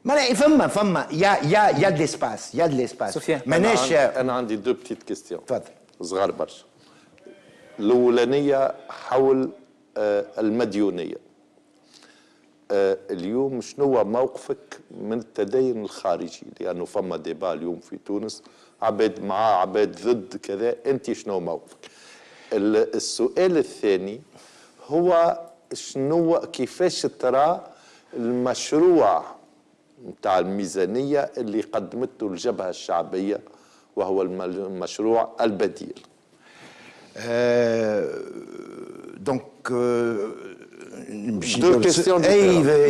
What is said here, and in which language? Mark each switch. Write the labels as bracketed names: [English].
[French] Il y a de l'espace, il y a de l'espace. [Arabic] أنا عندي [French] دو بتيت كيستيون [Arabic] تفضل. صغار برشا. الأولانية حول المديونية. اليوم شنو موقفك من التدين الخارجي؟ لأنه فما ديبا اليوم في تونس عباد مع عباد ضد كذا، أنت شنو موقفك؟ السؤال الثاني هو شنو كيفاش ترى المشروع نتاع الميزانية اللي قدمته الجبهة الشعبية وهو المشروع البديل. [French] Donc deux questions différentes.